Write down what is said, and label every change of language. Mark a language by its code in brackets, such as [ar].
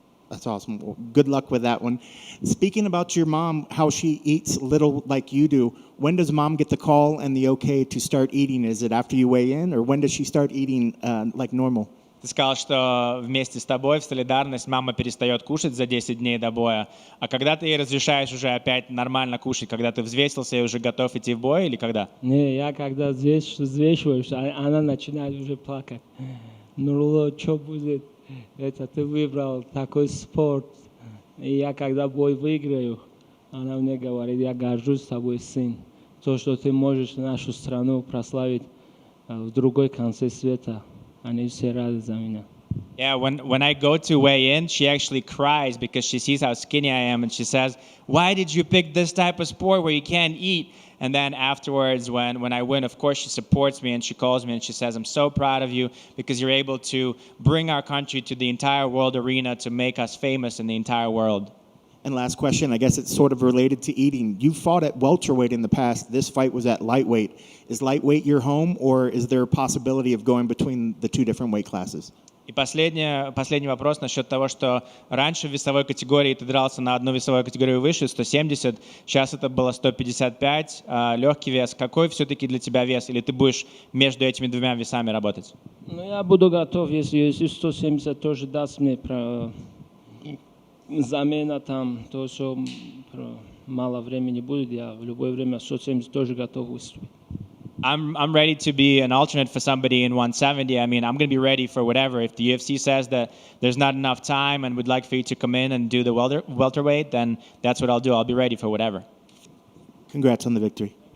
[en] That's awesome. Well, good luck with that one. Speaking about your mom, how she eats little like you do, when does mom get the call and the okay to start eating? Is it after you weigh in, or when does she start eating like normal? [ru] Ты сказал, что вместе с тобой в солидарность мама перестает кушать за 10 дней до боя. А когда ты ей разрешаешь уже опять нормально кушать, когда ты взвесился и уже готов идти в бой, или когда? Не, я когда взвешиваюсь, она начинает уже плакать. Нурулло, что будет? Это ты выбрал такой спорт. И я когда бой выиграю, она мне говорит, я горжусь тобой, сын. То, что ты можешь нашу страну прославить в другой конце света. Они все рады за меня. [en] Yeah, when I go to weigh in, she actually cries because she sees how skinny I am, and she says, "Why did you pick this type of sport where you can't eat?" And then afterwards, when I win, of course, she supports me and she calls me and she says, "I'm so proud of you because you're able to bring our country to the entire world arena to make us famous in the entire world." And last question, I guess it's sort of related to eating. You fought at welterweight in the past. This fight was at lightweight. Is lightweight your home, or is there a possibility of going between the two different weight classes? [ru] И последний вопрос насчет того, что раньше в весовой категории ты дрался на одну весовую категорию выше, 170, сейчас это было 155, легкий вес. Какой все-таки для тебя вес? Или ты будешь между этими двумя весами работать? Ну, я буду готов, если 170 тоже даст мне замена там, то все мало времени будет, я в любое время 170 тоже готов выступить. [en] I'm ready to be an alternate for somebody in 170. I mean, I'm going to be ready for whatever. If the UFC says that there's not enough time and would like for you to come in and do the welterweight, then that's what I'll do. I'll be ready for whatever. Congrats on the victory.